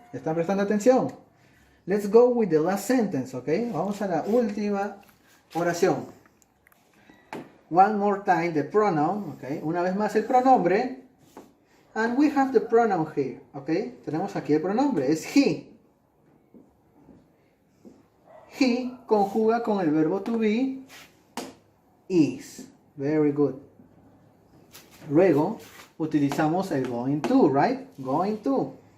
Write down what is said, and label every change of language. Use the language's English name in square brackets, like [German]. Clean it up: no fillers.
[Spanish] ¿Están prestando atención? [English] Let's go with the last sentence, ¿ok? [Spanish] Vamos a la última oración. [English] One more time, the pronoun, [Spanish] ¿ok? Una vez más el pronombre. [English] And we have the pronoun here, okay? [Spanish] Tenemos aquí el pronombre, es he. He conjuga con el verbo to be, is. [English] Very good. [Spanish] Luego utilizamos el going to, right? Going to.